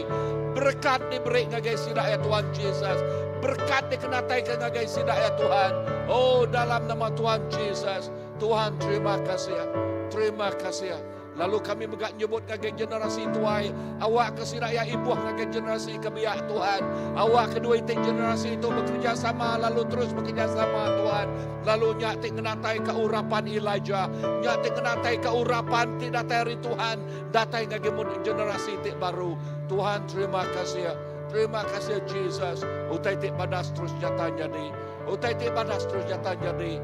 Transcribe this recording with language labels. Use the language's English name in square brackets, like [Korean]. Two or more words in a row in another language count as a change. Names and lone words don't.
[Iban] Berkat diberi ngagai sidak ya Tuhan Jesus. Berkat dikenatai ngagai sidak ya Tuhan. Oh, dalam nama Tuhan Jesus. Tuhan terima kasih. Terima kasih. Lalu kami megak nyebut ngagai generasi tuai. Awak kesidak ya ibuh ngagai generasi kebiak Tuhan. Awak kedua itu generasi itu bekerja sama. Lalu terus bekerja sama Tuhan. Lalu nyak tik ngenatai keurapan Elijah. Nyak tik ngenatai keurapan tik datai Tuhan. Datai ngagai generasi tik baru. Tuhan terima kasih. Terima kasih Jesus. Utai tik badas terus jatah jadi. Utai tik badas terus jatah jadi.